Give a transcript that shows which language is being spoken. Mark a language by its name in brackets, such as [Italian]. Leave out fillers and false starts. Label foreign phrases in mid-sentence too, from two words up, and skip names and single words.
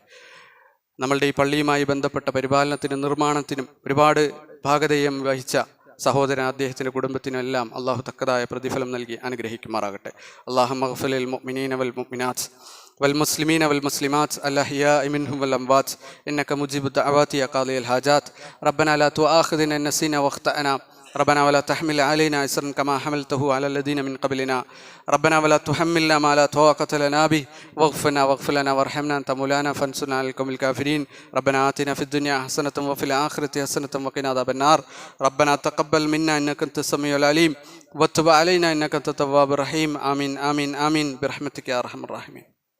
[Malayalam] നമ്മളുടെ ഈ പള്ളിയുമായി ബന്ധപ്പെട്ട പരിപാലനത്തിനും നിർമ്മാണത്തിനും ഒരുപാട് ഭാഗധേയം വഹിച്ച സഹോദരൻ, അദ്ദേഹത്തിൻ്റെ കുടുംബത്തിനും എല്ലാം അള്ളാഹു തക്കതായ പ്രതിഫലം നൽകി അനുഗ്രഹിക്കുമാറാകട്ടെ. [Arabic] اللهم اغفر للمؤمنين والمؤمنات والمسلمين والمسلمات الأحياء منهم والأموات إنك مجيب الدعوات يا قاضي الحاجات ربنا لا تؤاخذنا إن نسينا أو أخطأنا ربنا ولا تحمل علينا إصرا كما حملته على الذين من قبلنا ربنا ولا تحملنا ما لا طاقة لنا به واغفر لنا وارحمنا أنت مولانا فانصرنا على القوم الكافرين ربنا آتنا في الدنيا حسنة وفي الآخرة حسنة وقنا عذاب النار ربنا تقبل منا إنك أنت السميع العليم وتب علينا إنك أنت التواب الرحيم آمين آمين آمين برحمتك يا أرحم الراحمين.